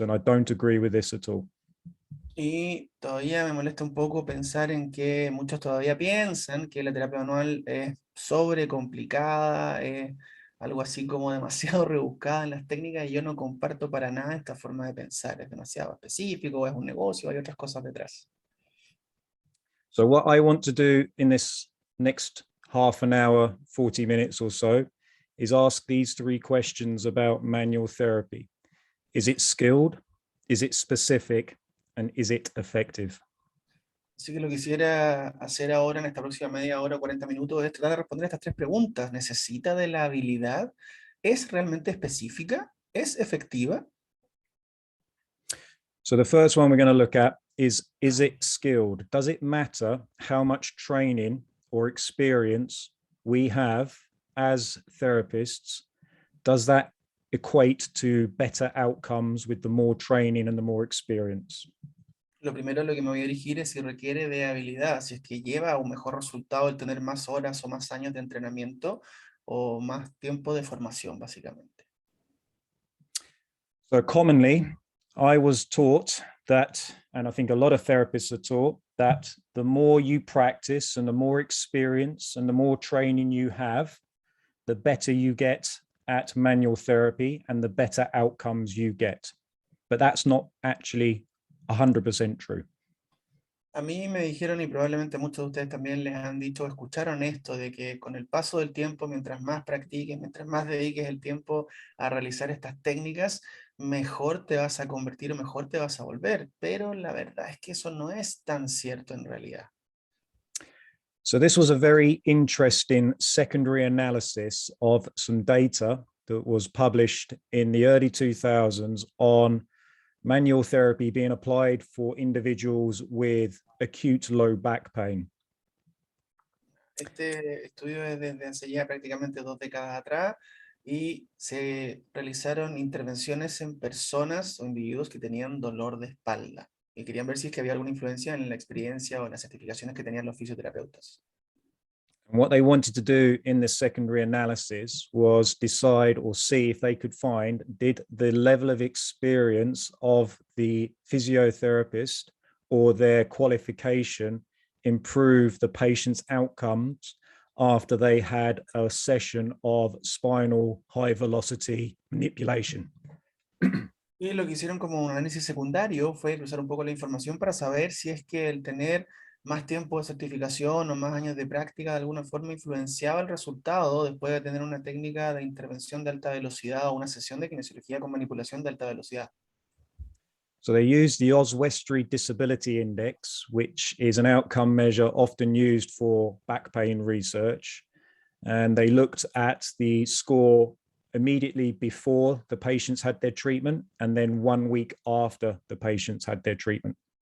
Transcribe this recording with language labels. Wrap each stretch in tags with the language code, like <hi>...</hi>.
<en>And I don't agree with this at all.</en> <es>Y todavía me molesta un poco pensar en que muchos todavía piensan que la terapia manual es sobrecomplicada, es algo así como demasiado rebuscada en las técnicas y yo no comparto para nada esta forma de pensar. Es demasiado específico, es un negocio, hay otras cosas detrás.</es> <en>So what I want to do in this next half an hour, 40 minutes or so, is ask these three questions about manual therapy. Is it skilled? Is it specific? And is it effective?</en> <es>Así que lo que quisiera hacer ahora en esta próxima media hora, 40 minutos, es tratar de responder estas tres preguntas. ¿Necesita de la habilidad? ¿Es realmente específica? ¿Es efectiva?</es> <en>So the first one we're going to look at is it skilled? Does it matter how much training or experience we have as therapists? Does that equate to better outcomes with the more training and the more experience?</en> <es>Lo primero a lo que me voy a dirigir es si requiere de habilidad, si es que lleva a un mejor resultado el tener más horas o más años de entrenamiento o más tiempo de formación, básicamente.</es> <en>So commonly, I was taught that, and I think a lot of therapists are taught, that the more you practice and the more experience and the more training you have, the better you get at manual therapy and the better outcomes you get. But that's not actually 100% true.</en> <es>A mí me dijeron, y probablemente muchos de ustedes también les han dicho, escucharon esto, de que con el paso del tiempo, mientras más practiques, mientras más dediques el tiempo a realizar estas técnicas, mejor te vas a convertir o mejor te vas a volver. Pero la verdad es que eso no es tan cierto en realidad.</es> <en>So this was a very interesting secondary analysis of some data that was published in the early 2000s on manual therapy being applied for individuals with acute low back pain.</en> <es>Este estudio es desde hace ya prácticamente 2 décadas atrás y se realizaron intervenciones en personas o individuos que tenían dolor de espalda y querían ver si es que había alguna influencia en la experiencia o en las certificaciones que tenían los fisioterapeutas.</es> <en>And what they wanted to do in this secondary analysis was decide or see if they could find, did the level of experience of the physiotherapist or their qualification improve the patient's outcomes after they had a session of spinal high velocity manipulation.</en> <es>Y lo que hicieron como un análisis secundario fue cruzar un poco la información para saber si es que el tener más tiempo de certificación o más años de práctica de alguna forma influenciaba el resultado después de tener una técnica de intervención de alta velocidad o una sesión de kinesiología con manipulación de alta velocidad.</es> <en>So they used the Oswestry Disability Index, which is an outcome measure often used for back pain research. And they looked at the score immediately before the patients had their treatment and then 1 week after the patients had their treatment.</en>